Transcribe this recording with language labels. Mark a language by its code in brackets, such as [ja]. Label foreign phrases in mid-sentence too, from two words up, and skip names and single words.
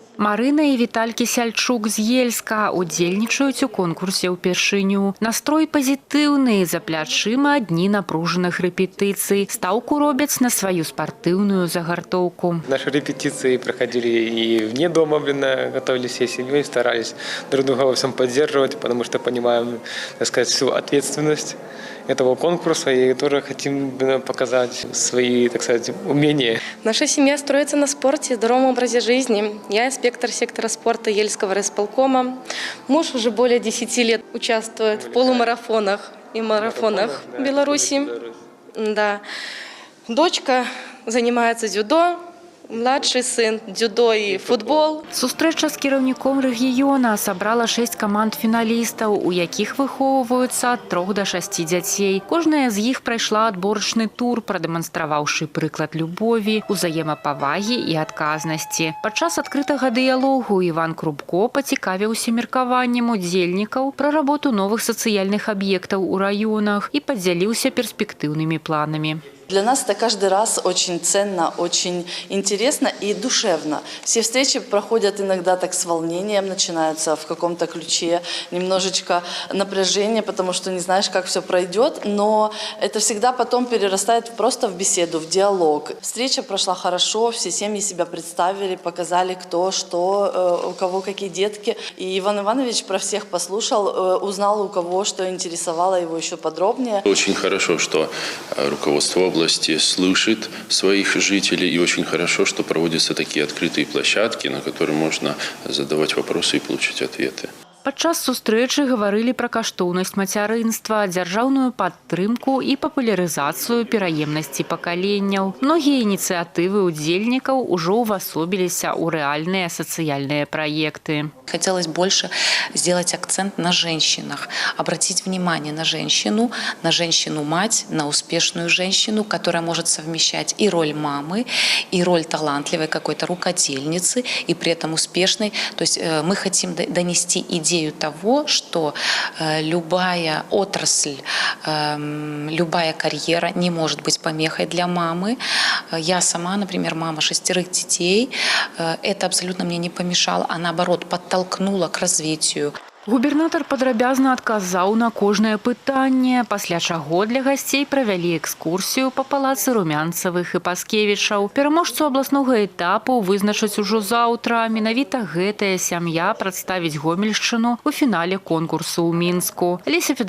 [be] Марына і Віталь Кісяльчук з Ельска удзельнічаюць у конкурсе ўпершыню. Настрой пазітыўны, за плячыма дні напружаных рэпетыцый. Стаўку робяць на сваю спартыўную загартоўку. [ru] Наши репетиции проходили и вне дома, готовились всей семьей, старались друг друга во всем поддерживать, потому что понимаем, так сказать, всю ответственность этого конкурса и тоже хотим показать свои, так сказать, умения. Наша семья строится на спорте, здоровом образе жизни. Я инспектор сектора спорта Ельского райисполкома. Муж уже более 10 лет участвует в полумарафонах и марафонах в Беларуси. Да. Дочка занимается дзюдо. Младший сын дзюдо і футбол. [be] Сустрэча з кіраўніком рэгіёна сабрала 6 каманд фіналістаў, у якіх выхоўваюцца ад 3 до 6 дзяцей. Кожная з іх прайшла адборачны тур, прадэманстраваўшы прыклад любові, узаемапавагі і адказнасці. Падчас адкрытага дыялогу Іван Крупко пацікавіўся меркаваннем удзельнікаў пра работу новых сацыяльных аб'ектаў у раёнах і падзяліўся перспектыўнымі планамі. [ru] Для нас это каждый раз очень ценно, очень интересно и душевно. Все встречи проходят иногда так с волнением, начинаются в каком-то ключе, немножечко напряжение, потому что не знаешь, как все пройдет, но это всегда потом перерастает просто в беседу, в диалог. Встреча прошла хорошо, все семьи себя представили, показали, кто, что, у кого какие детки. И Иван Иванович про всех послушал, узнал, у кого что интересовало его еще подробнее. Очень хорошо, что руководство области слышит своих жителей, и очень хорошо, что проводятся такие открытые площадки, на которые можно задавать вопросы и получить ответы. [be] Падчас сустрэчы гаварылі пра каштоўнасць мацярынства, дзяржаўную падтрымку і папулярызацыю пераемнасці пакаленняў. Многія ініцыятывы удзельнікаў ужо ўвасобіліся ў рэальныя сацыяльныя праекты. [ru] Хотелось больше сделать акцент на женщинах, обратить внимание на женщину-мать, на успешную женщину, которая может совмещать и роль мамы, и роль талантливой какой-то рукодельницы, и при этом успешной. То есть мы хотим донести идею того, что любая отрасль, любая карьера не может быть помехой для мамы. Я сама, например, мама 6 детей. Это абсолютно мне не помешало, а наоборот подтолкнуло к развитию. [be] Губернатар падрабязна адказаў на кожнае пытанне, пасля чаго для гасцей правялі экскурсію па палацы Румянцавых і Паскевічаў. Пераможцу абласнога этапу вызначаць ужо заўтра. Менавіта гэтая сям'я прадставіць Гомельшчыну у фінале конкурсу ў Мінску.